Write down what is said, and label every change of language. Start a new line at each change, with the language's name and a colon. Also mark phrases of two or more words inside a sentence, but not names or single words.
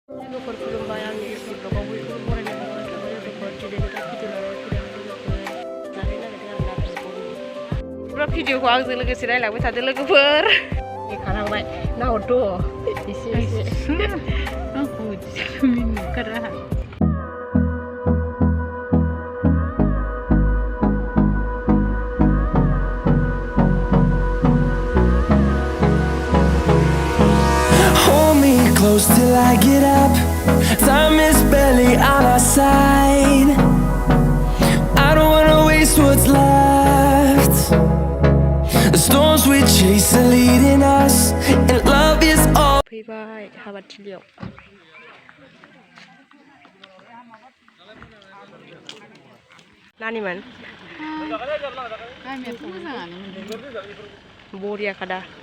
Bodo: लोगोफोर खुलुमबाय आंनि इउटुब ब्लगाव बयखौबो बरायनाय थाबाय लोगोफोर दिनै दा भिडिअ जानो नागिरदों आरोना बिस्कुट पुरा भिडिअखौ आंजों लोगोसे रायलांबाय थादो लोगोफोर खालांबाय नाहरथ' एसे आंखौ नुखारा
English: Close till I get up. Time is barely on our side. I don't wanna waste what's left. The storms we chase are leading us, and love is all.
Bodo: फैबाय हाबाथिलियाव नानिमोन बरिया खादा